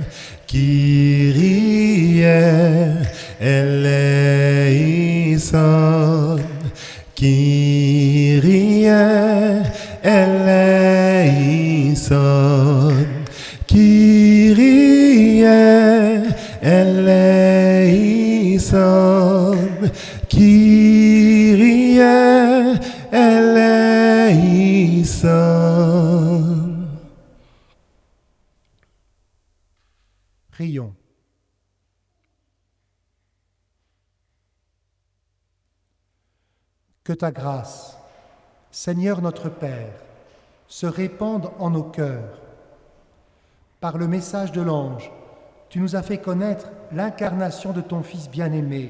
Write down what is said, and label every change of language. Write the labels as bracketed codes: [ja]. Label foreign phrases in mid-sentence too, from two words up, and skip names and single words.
[el] Kyrie, eleison, Kyrie, eleison, Kyrie, eleison, Kyrie, eleison. [fr] Prions. Que ta grâce, Seigneur notre Père, se répande en nos cœurs. Par le message de l'ange, tu nous as fait connaître l'incarnation de ton Fils bien-aimé.